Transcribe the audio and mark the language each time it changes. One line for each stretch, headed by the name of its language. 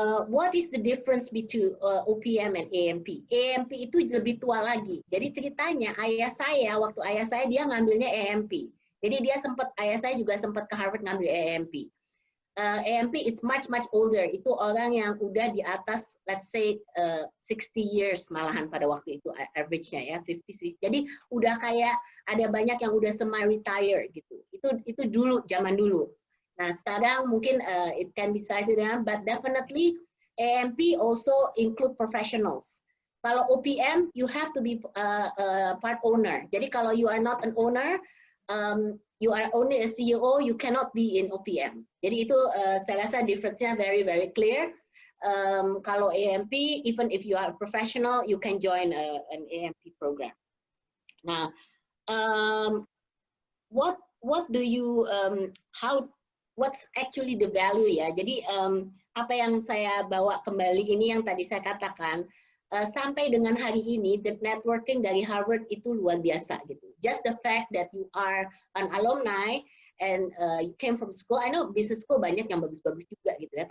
English: What is the difference between OPM and AMP?
Indonesian: AMP itu lebih tua lagi. Jadi ceritanya waktu ayah saya dia ngambilnya AMP. Jadi ayah saya juga sempat ke Harvard ngambil AMP.
English: AMP is much older.
Indonesian: Itu orang yang udah di atas,
English: let's say 60 years
Indonesian: malahan pada waktu itu average-nya ya, 50. Jadi udah kayak ada banyak yang udah semi-retire gitu. Itu dulu, zaman dulu. Nah sekarang mungkin
English: it can be cited, but definitely AMP also include professionals. Kalau OPM, you have to be part owner.
Indonesian: Jadi kalau
English: you are not an owner, you are only a CEO, you cannot be in OPM.
Indonesian: Jadi itu saya rasa difference-nya
English: very clear. Kalau AMP, even if you are a professional, you can join an AMP program. Nah, what do you what's actually the value ya?
Indonesian: Jadi apa yang saya bawa kembali ini yang tadi saya katakan. Sampai dengan hari ini,
English: the networking
Indonesian: dari Harvard itu luar biasa gitu.
English: Just the fact that you are an alumni and you came from school, I know business school
Indonesian: banyak yang bagus-bagus juga gitu ya.